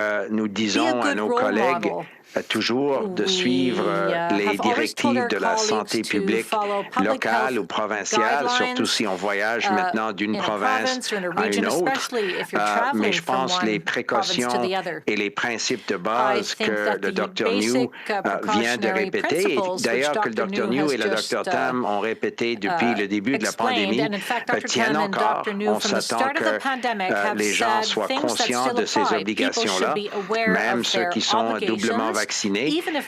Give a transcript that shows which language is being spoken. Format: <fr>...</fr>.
<fr>Nous disons à nos collègues toujours de suivre les directives de la santé publique locale ou provinciale, surtout si on voyage maintenant d'une province</fr> <en>province or in a region, especially if you're traveling from one province to the other.</en> <fr>Et les principes de base que le Dr. New vient de répéter, d'ailleurs que le Dr. New et le Dr. Tam ont répété depuis le début de la pandémie, tiennent encore. On s'attend que les gens soient conscients de ces obligations-là, même ceux qui sont doublement vaccinés.</fr>